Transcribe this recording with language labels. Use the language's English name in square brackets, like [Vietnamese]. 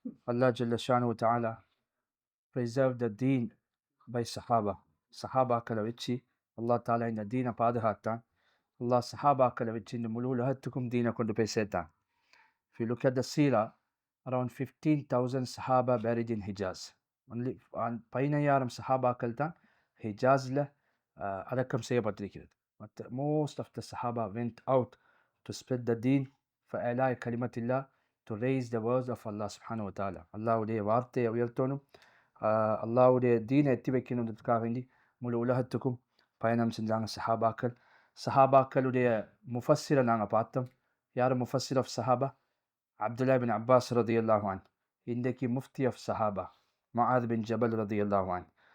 [English] அல்லாஹ் ஜல்ல ஷானு தஆலா preserved the deen by சஹாபா. [Tamil] சஹாபாக்களை வச்சு அல்லாஹ் தாலா இந்த தீனை பாதுகாத்தான். அல்லாஹ் சஹாபாக்களை வச்சு இந்த முழு உலகத்துக்கும் தீனை கொண்டு போய் சேர்த்தான். [English] If you look at the Sira, around 15,000 Sahaba buried in Hijaz. [Tamil] Only 15,000 சஹாபாக்கள் தான் ஹிஜாஸில் அடக்கம் செய்யப்பட்டிருக்கிறது. [English] மற்ற most of the Sahaba went out to spread the deen for [Arabic] إعلاء كلمة الله, [English] to raise the words of Allah subhanahu wa ta'ala. [Tamil] அல்லாஹ்வுடைய வார்த்தையை உயர்த்தணும், அல்லாஹ்வுடைய தீனை எத்தி வைக்கணுன்றதுக்காக வேண்டி முழு உலகத்துக்கும் பயணம் செஞ்சாங்க சஹாபாக்கள். சஹாபாக்களுடைய முஃபஸ்ஸிரை நாங்கள் பார்த்தோம். யார் முஃபஸ்ஸிர் ஆஃப் சஹாபா? அப்துல்லா பின் அப்பாஸ் ரதியல்லாஹு அன்ஹு. இன்றைக்கு முஃப்தி ஆஃப் சஹாபா முஆத் பின் ஜபல் ரதியல்லாஹு அன்ஹு.